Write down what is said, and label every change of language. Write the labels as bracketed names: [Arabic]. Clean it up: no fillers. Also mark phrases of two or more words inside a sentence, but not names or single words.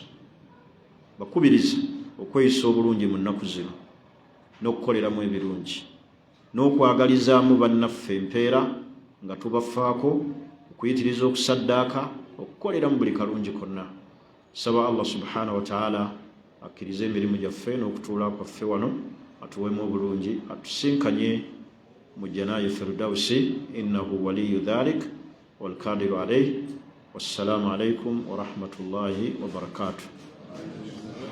[Ganda] Bakubiriza okweyisa obulungi mu nnaku zino n'okukoleramu ebirungi n'okwagalizaamu bannaffe empeera nga tubafaako okuyitiriza okusaddaaka okukolera mu buli kalungi konna. Saba [Arabic] الله سبحانه وتعالى [Ganda] akkirize emirimu gyaffe n'okutuula kwaffe wano atuwemu obulungi atusinkanye mu [Arabic] جنة الفردوس إنه ولي ذلك والقادر عليه. والسلام عليكم ورحمة الله وبركاته.